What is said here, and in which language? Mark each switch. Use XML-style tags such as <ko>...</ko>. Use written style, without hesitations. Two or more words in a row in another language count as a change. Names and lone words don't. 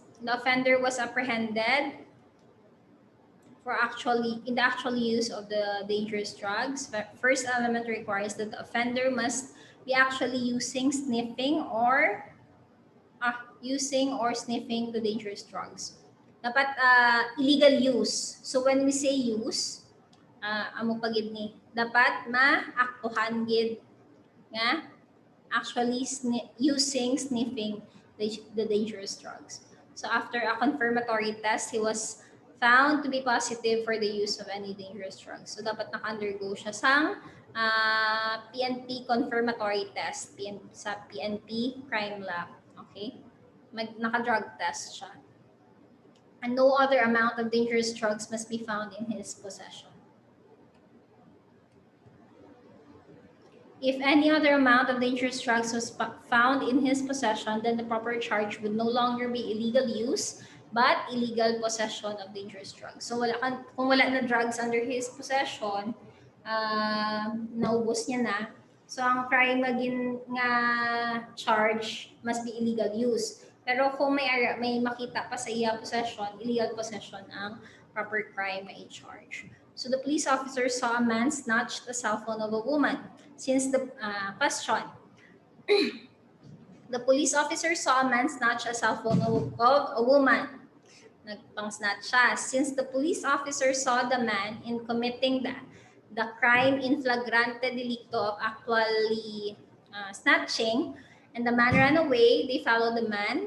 <en>The offender was apprehended in the actual use of the dangerous drugs. First element requires that the offender must be actually using, sniffing, or sniffing the dangerous drugs. Dapat illegal use. So when we say use,</en> <hil>amo pagid ni, dapat maaktuhan gid nga</hil> <en>actually using, sniffing the dangerous drugs. So after a confirmatory test, he was found to be positive for the use of any dangerous drugs.</en> <hil>So dapat naka-undergo siya sang PNP</hil> <en>confirmatory test</en> <hil>sa PNP</hil> <en>crime lab.</en> <hil>Okay? Naka-drug test siya.</hil> <en>And no other amount of dangerous drugs must be found in his possession. If any other amount of dangerous drugs was found in his possession, then the proper charge would no longer be illegal use, but illegal possession of dangerous drugs.</en> <hil>So kung wala na drugs</hil> <en>under his possession,</en> <hil>naubos niya na. So ang crime nga charge</hil> <en>must be illegal use.</en> <hil>Pero kung may makita pa sa iya possession,</hil> <en>illegal possession</en> <hil>ang</hil> <en>proper crime</en> <hil>na i-charge.</hil> <en>So the police officer saw a man snatch the cell phone of a woman. Since the question, the police officer saw a man snatch a cell phone of a woman.</en> <hil>Nagpang-snatch siya.</hil> <en>Since the police officer saw the man in committing the crime in flagrante delicto of actually snatching, and the man ran away, they followed the man.</en>